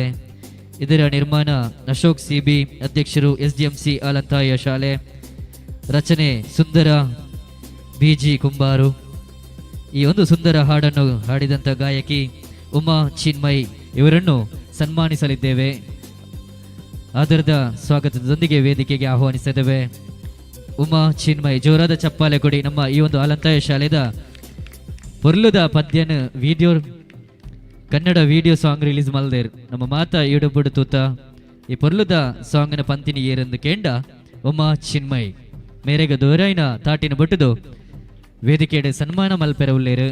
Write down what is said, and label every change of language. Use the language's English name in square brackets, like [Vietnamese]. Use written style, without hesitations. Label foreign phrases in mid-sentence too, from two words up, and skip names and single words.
[Kannada] ಇದರ ನಿರ್ಮಾಣ ಅಶೋಕ್ CB ಅಧ್ಯಕ್ಷರು SDMC ಆಲಂತಾಯ ಶಾಲೆ, ರಚನೆ ಸುಂದರ BG ಕುಂಬಾರು. ಈ ಒಂದು ಸುಂದರ ಹಾಡನ್ನು ಹಾಡಿದಂಥ ಗಾಯಕಿ ಉಮಾ ಚಿನ್ಮಯ್ ಇವರನ್ನು ಸನ್ಮಾನಿಸಲಿದ್ದೇವೆ. ಆದರದ ಸ್ವಾಗತದೊಂದಿಗೆ ವೇದಿಕೆಗೆ ಆಹ್ವಾನಿಸಿದ್ದೇವೆ. ಉಮಾ ಚಿನ್ಮಯ್ ಜೋರಾದ ಚಪ್ಪಾಳೆ ಕೊಡಿ. [Tulu] ನಮ್ಮ ಈ ಒಂದು ಆಲಂತಾಯ ಶಾಲೆದ ಪೊರ್ಲುದ ಪದ್ಯನ ವಿಡಿಯೋ ಕನ್ನಡ [English] video song release [Tulu] ಮಲ್ದೇರ್ ನಮ್ಮ ಮಾತ ಈಡುಬುಡು ತೂತ ಈ ಪೊರ್ಲುದ ಸಾಂಗ್ನ ಪಂತಿನಿ ಏರೆಂದು ಕೇಂಡ ಉಮಾ ಚಿನ್ಮಯ್ ಮೇರೆಗ ದೂರೈನ ತಾಟಿನ ಬುಟ್ಟದು ವೇದಿಕೆಡೆ ಸನ್ಮಾನ ಮಲ್ಪೆರ ಉಳ್ಳೇರು.